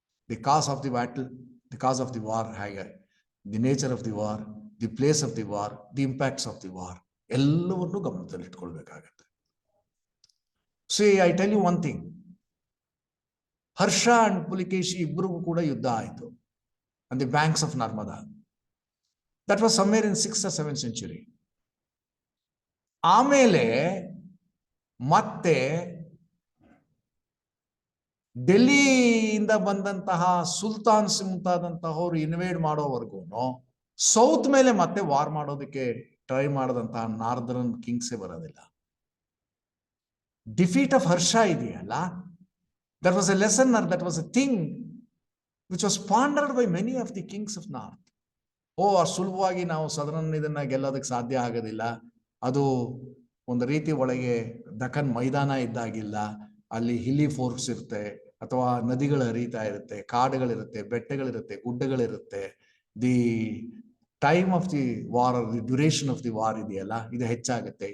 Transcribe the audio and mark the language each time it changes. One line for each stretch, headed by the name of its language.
English: the cause of the battle, the cause of the war,
Kannada: ಹೇಗೆ
English: the nature of the war, the place of the war, the impacts of the war,
Kannada: ಎಲ್ಲವನ್ನೂ ಗಮನದಲ್ಲಿಟ್ಕೊಳ್ಬೇಕಾಗತ್ತೆ.
English: See, I tell you one thing.
Kannada: Harsha and Pulakeshi ಇಬ್ಬರಿಗೂ ಕೂಡ ಯುದ್ಧ ಆಯಿತು
English: on the banks of Narmada. That was somewhere in 6th or 7th century.
Kannada: ಆಮೇಲೆ ಮತ್ತೆ ಡೆಲ್ಲಿಯಿಂದ ಬಂದಂತಹ ಸುಲ್ತಾನ್ಸ್ ಮುಂತಾದಂತಹವರು invade ಮಾಡೋವರೆಗೂ south ಮೇಲೆ ಮತ್ತೆ ವಾರ್ ಮಾಡೋದಕ್ಕೆ ಟ್ರೈ ಮಾಡದಂತಹ ನಾರ್ದರ್ನ್ ಕಿಂಗ್ಸೇ ಬರೋದಿಲ್ಲ.
English: defeat of Harsha
Kannada: ಇದೆಯಲ್ಲ,
English: that was a lesson, or that was a thing which was pondered by many of the kings of north.
Kannada: ಸುಲಭವಾಗಿ ನಾವು ಸದರನ್ ಇದನ್ನ ಗೆಲ್ಲೋದಕ್ಕೆ ಸಾಧ್ಯ ಆಗೋದಿಲ್ಲ, ಅದು ಒಂದು ರೀತಿ ಒಳಗೆ ದಖನ್ ಮೈದಾನ ಇದ್ದಾಗಿಲ್ಲ, ಅಲ್ಲಿ ಹಿಲಿ ಫೋರ್ಟ್ಸ್ ಇರುತ್ತೆ, ಅಥವಾ ನದಿಗಳು ಹರಿತಾ ಇರುತ್ತೆ, ಕಾಡುಗಳಿರುತ್ತೆ, ಬೆಟ್ಟಗಳಿರುತ್ತೆ, ಗುಡ್ಡಗಳಿರುತ್ತೆ.
English: the time of the war, the duration of the war
Kannada: ಇದೆಯಲ್ಲ, ಇದು ಹೆಚ್ಚಾಗುತ್ತೆ.